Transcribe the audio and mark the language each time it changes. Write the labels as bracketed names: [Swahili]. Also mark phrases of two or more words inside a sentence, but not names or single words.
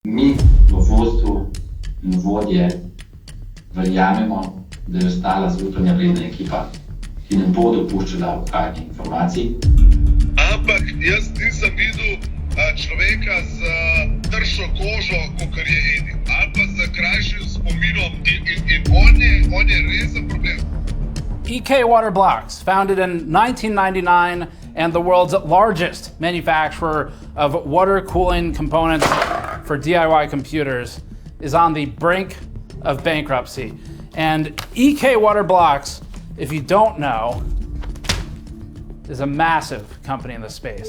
[Slovenian] Mi v vodstvu in vodje verjamemo, da je ostala zaupanja vredna ekipa, ki ne bo dopuščala odhajanja informacij. Ampak jaz nisem videl človeka z tršo kožo, kot je Edvard, ali pa z krajšim spominom in on je resen problem. [English] EKWB, founded in 1999 and the world's largest manufacturer of water cooling components for DIY computers, is on the brink of bankruptcy. And EKWB, if you don't know, is a massive company in the space.